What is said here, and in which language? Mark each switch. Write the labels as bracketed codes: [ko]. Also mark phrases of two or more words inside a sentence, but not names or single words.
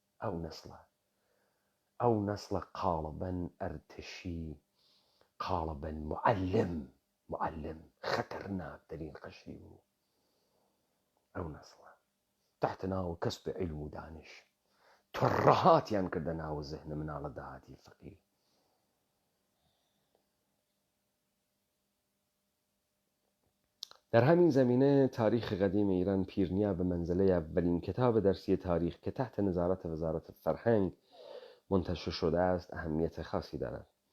[ckb] ئەو نەسڵە قاڵبەن ئەرتشی، قاڵبەن معلم خەتەرناکترین قەشری بوو. ئەو نەسڵە تحت ناو کەسب علم و دانش تڕەهاتیان کردە ناو زێهنە مناڵە داهاتی فەقیر. [fa] در همین زمینه تاریخ قدیم ایران پیرنیا به منزله اولین کتاب درسی تاریخ که تحت نظارت وزارت فرهنگ منتشر شده است اهمیت خاصی دارد.